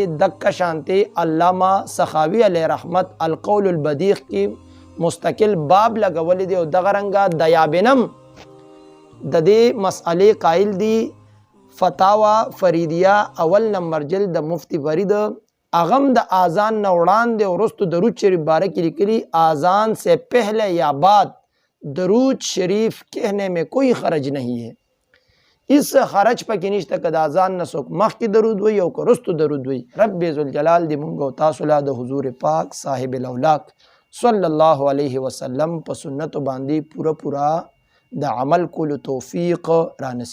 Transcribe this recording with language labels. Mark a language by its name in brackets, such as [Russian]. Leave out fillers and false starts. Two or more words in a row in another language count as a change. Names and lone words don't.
[Pashto] دکه شانتي علامه سخاوي علیه رحمت القول البدیع کې مستقل باب لګولې دی او دغه رنګه دیابنم د دې مسئلې قائل دی. فتاوا فریدیه اول نمبر جلد د مفتی فرید اغم د اذان نه وړاندې وروستو درود شریف باره کې لیکلي [Urdu] اذان سے پہلے یا بعد درود شریف کہنے میں کوئی خرج نہیں ہے. [Pashto] اس خرج پکې نشته که د اذان نه څوک مخکې درود وی او که وروستو درود وی. رب ذوالجلال دې مونږ او تاسو له د حضور پاک صاحب الاولاق [Arabic] صلی الله علیه وسلم [Pashto] په سنتو باندې پورا د عمل کولو توفیق را نصیب